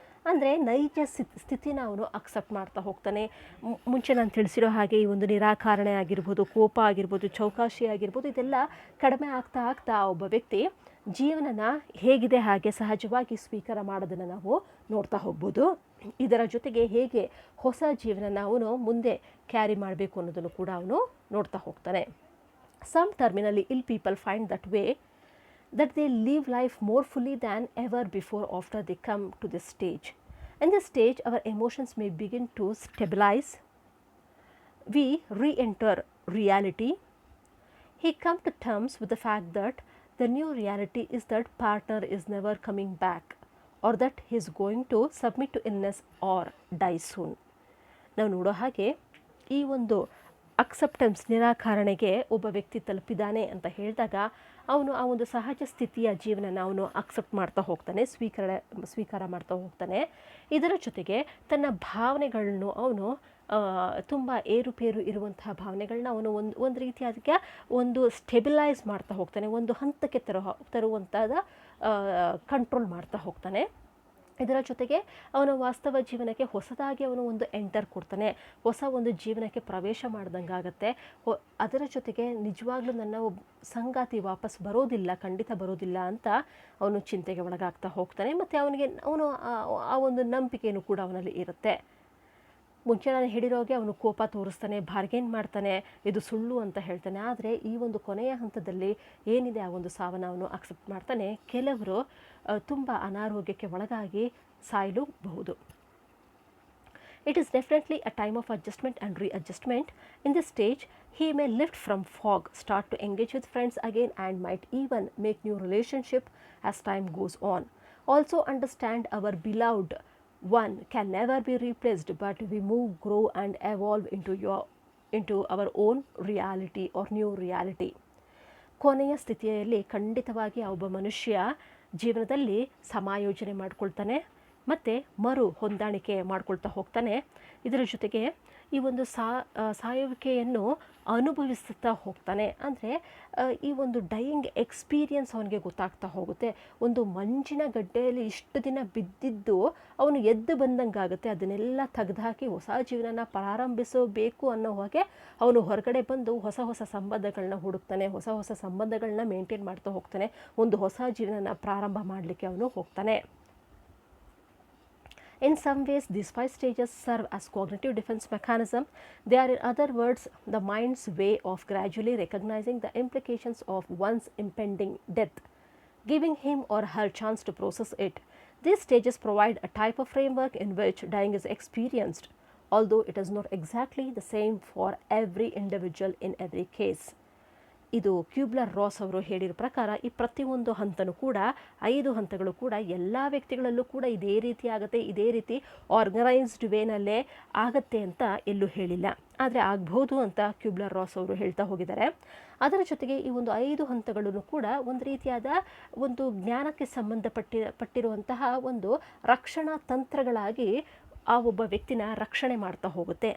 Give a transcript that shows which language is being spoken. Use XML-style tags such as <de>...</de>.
<kn>ಅಂದರೆ ನೈಜ ಸ್ಥಿತಿನ ಅವನು ಅಕ್ಸೆಪ್ಟ್ ಮಾಡ್ತಾ ಹೋಗ್ತಾನೆ. ಮುಂಚೆ ನಾನು ತಿಳಿಸಿರೋ ಹಾಗೆ ಈ ಒಂದು ನಿರಾಕರಣೆ ಆಗಿರ್ಬೋದು, ಕೋಪ ಆಗಿರ್ಬೋದು, ಚೌಕಾಶಿ ಆಗಿರ್ಬೋದು, ಇದೆಲ್ಲ ಕಡಿಮೆ ಆಗ್ತಾ ಆಗ್ತಾ ಒಬ್ಬ ವ್ಯಕ್ತಿ ಜೀವನನ ಹೇಗಿದೆ ಹಾಗೆ ಸಹಜವಾಗಿ ಸ್ವೀಕಾರ ಮಾಡೋದನ್ನು ನಾವು ನೋಡ್ತಾ ಹೋಗ್ಬೋದು. ಇದರ ಜೊತೆಗೆ ಹೇಗೆ ಹೊಸ ಜೀವನನ ಅವನು ಮುಂದೆ ಕ್ಯಾರಿ ಮಾಡಬೇಕು ಅನ್ನೋದನ್ನು ಕೂಡ ಅವನು ನೋಡ್ತಾ ಹೋಗ್ತಾನೆ.</kn> <en>Some terminally ill people find that they live life more fully than ever before after they come to this stage. In this stage, our emotions may begin to stabilize. We re-enter reality. He comes to terms with the fact that the new reality is that partner is never coming back, or that he is going to submit to illness or die soon.</en> <kn>ನಾವು ನೋಡೋ ಹಾಗೆ ಈ ಒಂದು acceptance, ನಿರಾಕರಣೆಗೆ ಒಬ್ಬ ವ್ಯಕ್ತಿ ತಲುಪಿದ್ದಾನೆ ಅಂತ ಹೇಳಿದಾಗ ಅವನು ಆ ಒಂದು ಸಹಜ ಸ್ಥಿತಿಯ ಜೀವನನ ಅವನು ಅಕ್ಸೆಪ್ಟ್ ಮಾಡ್ತಾ ಹೋಗ್ತಾನೆ, ಸ್ವೀಕಾರ ಮಾಡ್ತಾ ಹೋಗ್ತಾನೆ. ಇದರ ಜೊತೆಗೆ ತನ್ನ ಭಾವನೆಗಳನ್ನು ಅವನು ತುಂಬ ಏರುಪೇರು ಇರುವಂತಹ ಭಾವನೆಗಳನ್ನ ಅವನು ಒಂದು ರೀತಿಯಾದ ಒಂದು ಸ್ಟೆಬಿಲೈಸ್ ಮಾಡ್ತಾ ಹೋಗ್ತಾನೆ, ಒಂದು ಹಂತಕ್ಕೆ ತರುವಂಥದ್ದು ಕಂಟ್ರೋಲ್ ಮಾಡ್ತಾ ಹೋಗ್ತಾನೆ. ಇದರ ಜೊತೆಗೆ ಅವನ ವಾಸ್ತವ ಜೀವನಕ್ಕೆ ಹೊಸದಾಗಿ ಅವನು ಒಂದು ಎಂಟರ್ ಕೊಡ್ತಾನೆ, ಹೊಸ ಒಂದು ಜೀವನಕ್ಕೆ ಪ್ರವೇಶ ಮಾಡ್ದಂಗೆ ಆಗುತ್ತೆ. ಅದರ ಜೊತೆಗೆ ನಿಜವಾಗ್ಲೂ ನನ್ನ ಸಂಗಾತಿ ವಾಪಸ್ ಬರೋದಿಲ್ಲ, ಖಂಡಿತ ಬರೋದಿಲ್ಲ ಅಂತ ಅವನು ಚಿಂತೆಗೆ ಒಳಗಾಗ್ತಾ ಹೋಗ್ತಾನೆ. ಮತ್ತು ಅವನು ಆ ಒಂದು ನಂಬಿಕೆಯೂ ಕೂಡ ಅವನಲ್ಲಿ ಇರುತ್ತೆ. ಮುಂಚೆ ನಾನು ಹೇಳಿರೋಗೆ ಅವನು ಕೋಪ ತೋರಿಸ್ತಾನೆ, ಬಾರ್ಗೇನ್ ಮಾಡ್ತಾನೆ, ಇದು ಸುಳ್ಳು ಅಂತ ಹೇಳ್ತಾನೆ. ಆದರೆ ಈ ಒಂದು ಕೊನೆಯ ಹಂತದಲ್ಲಿ ಏನಿದೆ ಆ ಒಂದು ಸಾವನ್ನು ಅವನು ಅಕ್ಸೆಪ್ಟ್ ಮಾಡ್ತಾನೆ. ಕೆಲವರು ತುಂಬ ಅನಾರೋಗ್ಯಕ್ಕೆ ಒಳಗಾಗಿ ಸಾಯಲೂಬಹುದು.</kn> <en>It is definitely a time of adjustment and readjustment. In this stage, he may lift from fog, start to engage with friends again, and might even make new relationship as time goes on. Also understand our beloved one can never be replaced, but we move, grow and evolve into our own reality or new reality.</en> <kn>ಕೊನೆಯ ಸ್ಥಿತಿಯಲ್ಲಿ ಖಂಡಿತವಾಗಿ ಒಬ್ಬ ಮನುಷ್ಯ ಜೀವನದಲ್ಲಿ ಸಮಾಯೋಜನೆ ಮಾಡ್ಕೊಳ್ತಾನೆ, ಮತ್ತು ಮರು ಹೊಂದಾಣಿಕೆ ಮಾಡ್ಕೊಳ್ತಾ ಹೋಗ್ತಾನೆ. ಇದರ ಜೊತೆಗೆ ಈ ಒಂದು ಸಾಯುವಿಕೆಯನ್ನು ಅನುಭವಿಸುತ್ತಾ ಹೋಗ್ತಾನೆ. ಅಂದರೆ ಈ ಒಂದು ಡೈಯಿಂಗ್ ಎಕ್ಸ್ಪೀರಿಯನ್ಸ್ ಅವನಿಗೆ ಗೊತ್ತಾಗ್ತಾ ಹೋಗುತ್ತೆ. ಒಂದು ಮಂಜಿನ ಗಡ್ಡೆಯಲ್ಲಿ ಇಷ್ಟು ದಿನ ಬಿದ್ದಿದ್ದು ಅವನು ಎದ್ದು ಬಂದಂಗಾಗುತ್ತೆ. ಅದನ್ನೆಲ್ಲ ತೆಗೆದುಹಾಕಿ ಹೊಸ ಜೀವನನ ಪ್ರಾರಂಭಿಸಬೇಕು ಅನ್ನೋ ಹಾಗೆ ಅವನು ಹೊರಗಡೆ ಬಂದು ಹೊಸ ಹೊಸ ಸಂಬಂಧಗಳನ್ನ ಹುಡುಕ್ತಾನೆ, ಹೊಸ ಹೊಸ ಸಂಬಂಧಗಳನ್ನ ಮೇಂಟೈನ್ ಮಾಡ್ತಾ ಹೋಗ್ತಾನೆ, ಒಂದು ಹೊಸ ಜೀವನನ ಪ್ರಾರಂಭ ಮಾಡಲಿಕ್ಕೆ ಅವನು ಹೋಗ್ತಾನೆ.</kn> <en>In some ways, these 5 stages serve as cognitive defense mechanism. They are, in other words, the mind's way of gradually recognizing the implications of one's impending death, giving him or her chance to process it. These stages provide a type of framework in which dying is experienced, although it is not exactly the same for every individual in every case.</en> <kn>ಇದು ಕ್ಯೂಬ್ಲರ್ ರಾಸ್ ಅವರು ಹೇಳಿರೋ ಪ್ರಕಾರ ಈ ಪ್ರತಿಯೊಂದು ಹಂತನೂ ಕೂಡ 5 ಹಂತಗಳು ಕೂಡ ಎಲ್ಲ ವ್ಯಕ್ತಿಗಳಲ್ಲೂ ಕೂಡ ಇದೇ ರೀತಿ ಆಗುತ್ತೆ, ಇದೇ ರೀತಿ ಆರ್ಗನೈಸ್ಡ್ ವೇನಲ್ಲೇ ಆಗುತ್ತೆ ಅಂತ ಎಲ್ಲೂ ಹೇಳಿಲ್ಲ. ಆದರೆ ಆಗ್ಬೋದು ಅಂತ ಕ್ಯೂಬ್ಲರ್ ರಾಸ್ ಅವರು ಹೇಳ್ತಾ ಹೋಗಿದ್ದಾರೆ. ಅದರ ಜೊತೆಗೆ ಈ ಒಂದು 5 ಹಂತಗಳನ್ನು ಕೂಡ ಒಂದು ರೀತಿಯಾದ ಒಂದು ಜ್ಞಾನಕ್ಕೆ ಪಟ್ಟಿರುವಂತಹ ಒಂದು ರಕ್ಷಣಾ ತಂತ್ರಗಳಾಗಿ ಆ ಒಬ್ಬ ವ್ಯಕ್ತಿನ ರಕ್ಷಣೆ ಮಾಡ್ತಾ ಹೋಗುತ್ತೆ.</kn>